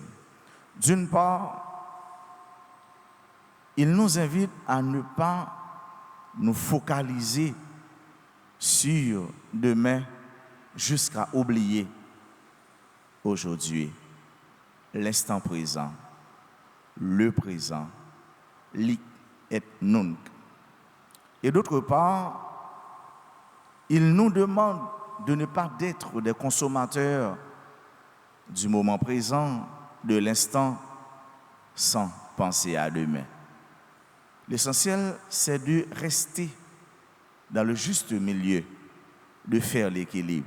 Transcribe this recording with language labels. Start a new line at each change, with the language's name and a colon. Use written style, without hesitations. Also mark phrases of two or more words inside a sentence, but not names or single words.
French: D'une part, il nous invite à ne pas nous focaliser sur demain jusqu'à oublier aujourd'hui l'instant présent, le présent,
Latin: l'hic et nunc.
French: Et d'autre part, il nous demande de ne pas être des consommateurs du moment présent, de l'instant, sans penser à demain. L'essentiel, c'est de rester dans le juste milieu, de faire l'équilibre.